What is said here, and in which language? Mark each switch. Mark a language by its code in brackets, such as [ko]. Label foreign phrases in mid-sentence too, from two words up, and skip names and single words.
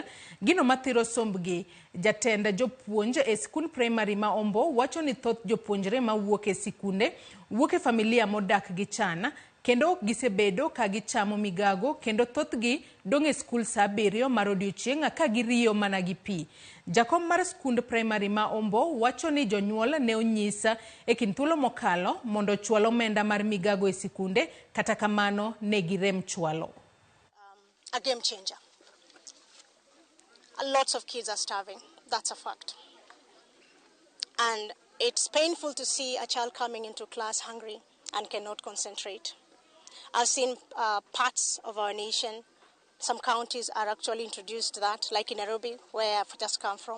[luo] Gino mathiro sombgi jatend jopuonj e skul primary ma Ombo wacho ni thoth jopuonjre ma wuok e sikunde wuok e familia modak gi chana kendo ok gisebedo ka gichamo migago kendo thothgi dong' e skul sa 7 mar odiochieng' ka giriyo mana gi pi. Jakom mar skund primary ma Ombo wacho ni jonyuol ne onyisa e kind thuolo mokalo mondo chwal omenda mar migago e sikunde kata kamano ne girem chwalo. [en] A game changer. Lots of kids are starving. That's a fact. And it's painful to see a child coming into class hungry and cannot concentrate. I've seen parts of our nation, some counties are actually introduced that, like in Nairobi, where I've just come from.